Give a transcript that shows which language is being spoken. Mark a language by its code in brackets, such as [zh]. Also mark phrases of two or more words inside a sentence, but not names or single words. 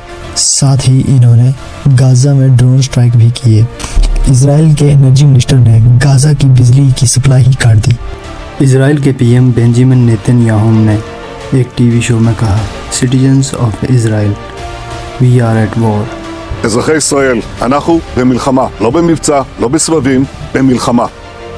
[hi] साथ ही इन्होंने गाजा में [en] drone strike [hi] भी किए। इजराइल के [en] energy minister [hi] ने गाजा की बिजली की सप्लाई ही काट दी। इजराइल के PM बेंजामिन नेतन्याहू ने एक [en] TV show [hi] में कहा, [en] Citizens of Israel, We are at war. [he] אזרחי ישראל, אנחנו במלחמה, לא במבצע, לא בסבבים, במלחמה.